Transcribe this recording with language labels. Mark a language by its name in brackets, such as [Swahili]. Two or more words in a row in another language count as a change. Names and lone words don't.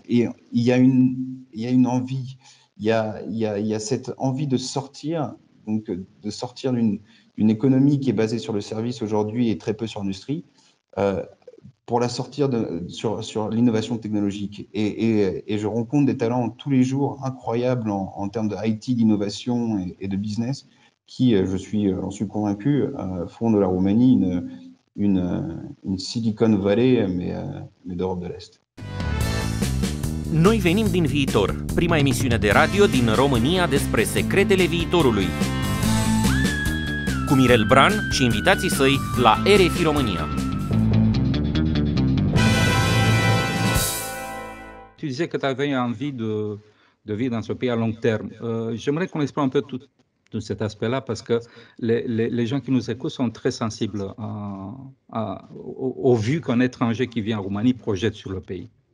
[French] Et il y a une envie, il y a cette envie de sortir, donc de sortir d'une économie qui est basée sur le service aujourd'hui et très peu sur l'industrie, pour la sortir sur l'innovation technologique. Et je rencontre des talents tous les jours incroyables en termes de IT, d'innovation et de business qui, j'en suis convaincu, font de la Roumanie une Silicon Valley, mais d'Europe de l'Est. [Romanian] Noi venim din viitor, prima emisiune de radio din România despre secretele viitorului. Cu Mirel Bran și invitații săi la RFI România. [French] Tu disais que tu avais envie de vivre dans ce pays à long terme. J'aimerais qu'on explore un peu tout cet aspect-là, parce que les gens qui nous écoutent sont très sensibles au vu qu'un étranger qui vient en Roumanie projette sur le pays.